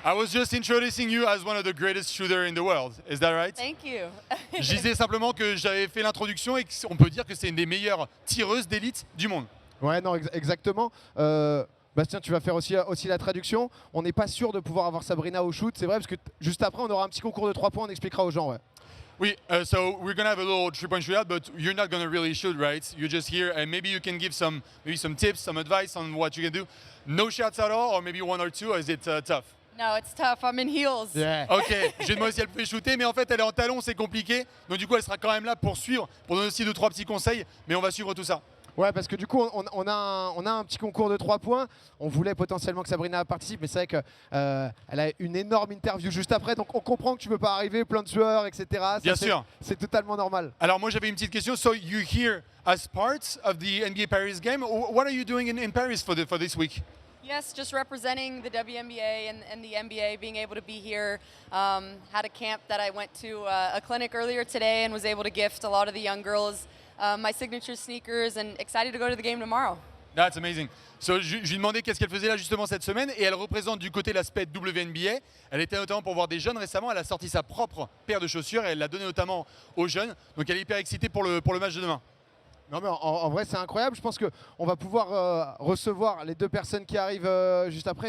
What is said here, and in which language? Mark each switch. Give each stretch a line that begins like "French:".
English: I was just introducing you as one of the greatest shooters in the world. Is that right? Thank you.
French: Je disais simplement que j'avais fait l'introduction et qu'on peut dire que c'est une des meilleures tireuses d'élite du monde. Ouais, non, exactement. Bastien, tu vas faire aussi la traduction. On n'est pas sûr de pouvoir avoir Sabrina au shoot, c'est vrai, parce que juste après, on aura un petit concours de 3 points, on expliquera aux gens. Ouais.
English: Oui, so we're gonna have a little 3-point shootout, but you're not gonna really shoot, right? You're just here, and maybe you can give some tips, some advice on what you can do. No shots at all, or maybe 1 or 2, or is it tough? No, it's tough. I'm in heels.
French: Ok, j'ai demandé si elle pouvait shooter, mais en fait elle est en talon, c'est compliqué. Donc du coup elle sera quand même là pour suivre, pour donner aussi 2-3 petits conseils, mais on va suivre tout ça. Ouais, parce que du coup, on a un petit concours de 3 points. On voulait potentiellement que Sabrina participe, mais c'est vrai qu'elle a une énorme interview juste après. Donc on comprend que tu ne peux pas arriver, plein de sueurs, etc. Bien sûr. C'est totalement normal. Alors moi j'avais une petite question.
English: So you're here as part of the NBA Paris game. What are you doing in Paris for this week? Yes, just representing the WNBA and the NBA, being able to be here. Had a camp that I went to a clinic earlier today and was able to gift a lot of the young girls my signature sneakers and excited to go to the game tomorrow. That's amazing.
French: So, je lui ai demandé qu'est-ce qu'elle faisait là justement cette semaine et elle représente du côté l'aspect WNBA. Elle était notamment pour voir des jeunes récemment. Elle a sorti sa propre paire de chaussures et elle l'a donnée notamment aux jeunes. Donc elle est hyper excitée pour le match de demain. Non mais en vrai c'est incroyable, je pense qu'on va pouvoir recevoir les 2 personnes qui arrivent juste après.